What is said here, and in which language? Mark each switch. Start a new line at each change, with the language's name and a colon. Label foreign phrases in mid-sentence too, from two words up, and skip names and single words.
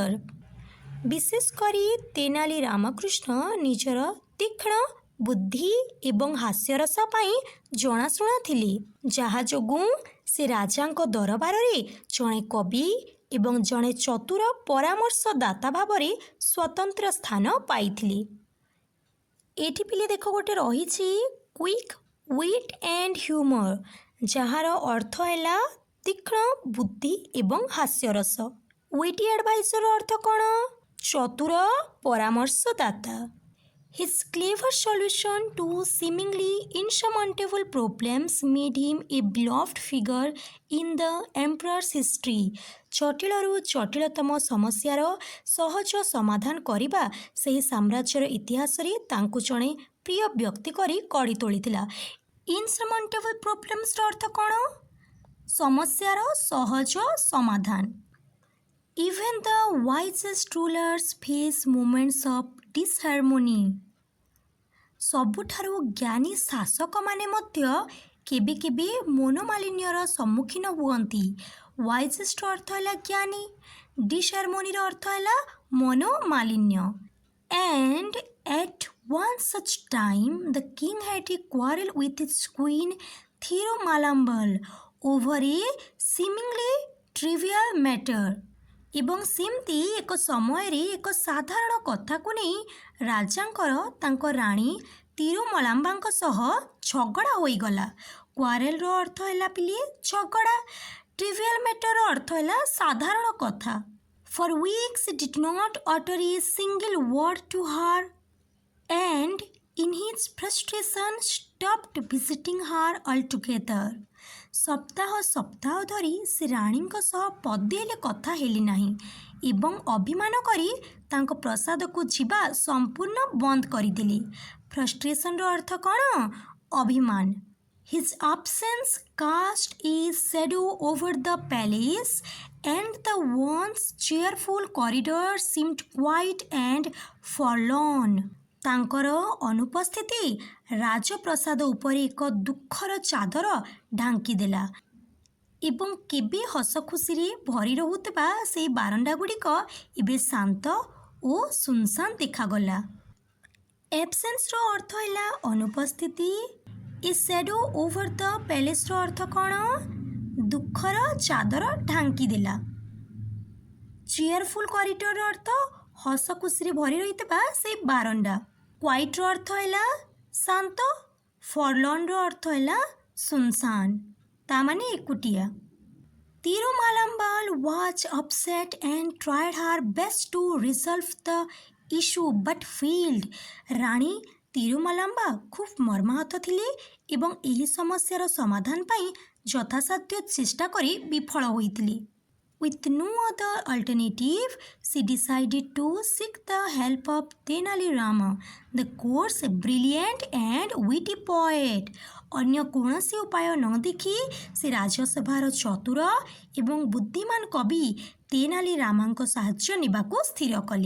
Odia: ବିଶେଷ କରି ତେନାଲି ରାମକୃଷ୍ଣ ନିଜର ତୀକ୍ଷ୍ଣ ବୁଦ୍ଧି ଏବଂ ହାସ୍ୟରସ ପାଇଁ ଜଣାଶୁଣା ଥିଲେ, ଯାହା ଯୋଗୁଁ ସେ ରାଜାଙ୍କ ଦରବାରରେ ଜଣେ କବି ଏବଂ ଜଣେ ଚତୁର ପରାମର୍ଶଦାତା ଭାବରେ ସ୍ୱତନ୍ତ୍ର ସ୍ଥାନ ପାଇଥିଲେ। ଏଠି ପିଲେ ଦେଖ ଗୋଟେ ରହିଛି
English: quick wit and humour,
Odia: ଯାହାର ଅର୍ଥ ହେଲା ତୀକ୍ଷ୍ଣ ବୁଦ୍ଧି ଏବଂ ହାସ୍ୟରସ।
English: witty advisor
Odia: ଅର୍ଥ କ'ଣ? ଚତୁର ପରାମର୍ଶଦାତା।
English: His clever solution to seemingly insurmountable problems made him a beloved figure in the emperor's history.
Odia: ଜଟିଳରୁ ଜଟିଳତମ ସମସ୍ୟାର ସହଜ ସମାଧାନ କରିବା ସେହି ସାମ୍ରାଜ୍ୟର ଇତିହାସରେ ତାଙ୍କୁ ଜଣେ ପ୍ରିୟ ବ୍ୟକ୍ତି କରି ଗଢ଼ି ତୋଳିଥିଲା।
English: insurmountable problems
Odia: ଅର୍ଥ କ'ଣ? ସମସ୍ୟାର ସହଜ ସମାଧାନ।
English: Even the wisest rulers face moments of disharmony.
Odia: ସବୁଠାରୁ ଜ୍ଞାନୀ ଶାସକମାନେ ମଧ୍ୟ କେବେ କେବେ ମନୋମାଳିନ୍ୟର ସମ୍ମୁଖୀନ ହୁଅନ୍ତି। ୱାଇଜେଷ୍ଟ ଅର୍ଥ ହେଲା ଜ୍ଞାନୀ, ଡିସହାରମୋନିର ଅର୍ଥ ହେଲା ମନୋମାଳିନ୍ୟ।
English: And at one such time the king had a quarrel with his queen Thirumalambal over a seemingly trivial matter.
Odia: ଏବଂ ସେମିତି ଏକ ସମୟରେ ଏକ ସାଧାରଣ କଥାକୁ ନେଇ ରାଜାଙ୍କର ତାଙ୍କ ରାଣୀ ତିରୁମଲାମ୍ବାଙ୍କ ସହ ଝଗଡ଼ା ହୋଇଗଲା। କ୍ୱାରେଲର ଅର୍ଥ ହେଲା ପିଲେ ଝଗଡ଼ା,
English: trivial matter
Odia: ଅର୍ଥ ହେଲା ସାଧାରଣ କଥା।
English: For weeks he did not utter a single word to her and in his frustration stopped visiting her altogether.
Odia: ସପ୍ତାହ ସପ୍ତାହ ଧରି ସେ ରାଣୀଙ୍କ ସହ ପଦେ ହେଲେ କଥା ହେଲେ ନାହିଁ ଏବଂ ଅଭିମାନ କରି ତାଙ୍କ ପ୍ରସାଦକୁ ଯିବା ସମ୍ପୂର୍ଣ୍ଣ ବନ୍ଦ କରିଦେଲେ। ଫ୍ରଷ୍ଟ୍ରେସନର ଅର୍ଥ କ'ଣ? ଅଭିମାନ।
English: His absence cast a shadow over the palace and the once cheerful corridors seemed quiet and forlorn.
Odia: ତାଙ୍କର ଅନୁପସ୍ଥିତି ରାଜପ୍ରସାଦ ଉପରେ ଏକ ଦୁଃଖର ଚାଦର ଢାଙ୍କିଦେଲା ଏବଂ କେବେ ହସ ଖୁସିରେ ଭରି ରହୁଥିବା ସେହି ବାରଣ୍ଡାଗୁଡ଼ିକ ଏବେ ଶାନ୍ତ ଓ ସୁନସାନ ଦେଖାଗଲା। ଏବସେନ୍ସର ଅର୍ଥ ହେଲା ଅନୁପସ୍ଥିତି।
English: a shadow over the palace
Odia: ଅର୍ଥ କ'ଣ? ଦୁଃଖର ଚାଦର ଢାଙ୍କିଦେଲା।
English: cheerful corridor
Odia: ଅର୍ଥ ହସ ଖୁସିରେ ଭରି ରହିଥିବା ସେଇ ବାରଣ୍ଡା। କ୍ୱାଇଟର ଅର୍ଥ ହେଲା ଶାନ୍ତ। ଫରଲର୍ନର ଅର୍ଥ ହେଲା ସୁନସାନ, ତା ମାନେ ଏକୁଟିଆ।
English: Thirumalambal was upset and tried her best to resolve the issue but failed.
Odia: ରାଣୀ ତିରୁମାଲାମ୍ବା ଖୁବ୍ ମର୍ମାହତ ଥିଲେ ଏବଂ ଏହି ସମସ୍ୟାର ସମାଧାନ ପାଇଁ ଯଥାସାଧ୍ୟ ଚେଷ୍ଟା କରି ବିଫଳ ହୋଇଥିଲେ।
English: With no other alternative, she decided to seek the help of Tenali Rama, the court's brilliant and witty poet.
Odia: ଅନ୍ୟ କୌଣସି ଉପାୟ ନ ଦେଖି ସେ ରାଜସଭାର ଚତୁର ଏବଂ ବୁଦ୍ଧିମାନ କବି ତେନାଲି ରାମାଙ୍କ ସାହାଯ୍ୟ ନେବାକୁ ସ୍ଥିର କଲେ।